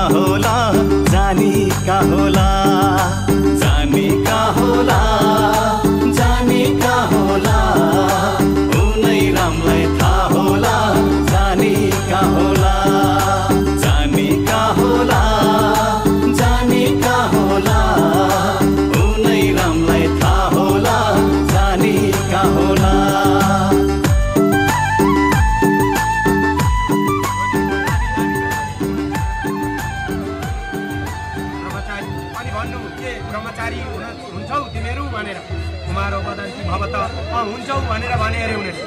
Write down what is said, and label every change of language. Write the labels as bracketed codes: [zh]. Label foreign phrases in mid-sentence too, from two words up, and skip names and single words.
[ne] होला जानी कहाँ होला जानी कहाँ होला जानी कहाँ होला उनै रामलाई थाहा होला जानी कहाँ होला जानी कहाँ होला जानी कहाँ होला उनै रामलाई थाहा होला जानी कहाँ होला अनि भन्नु के ब्रह्मचारी हुन्छौ तिमीहरू भनेर [sa] कुमारो वदन्ति भवत [ne] हुन्छौ भनेर भने अरे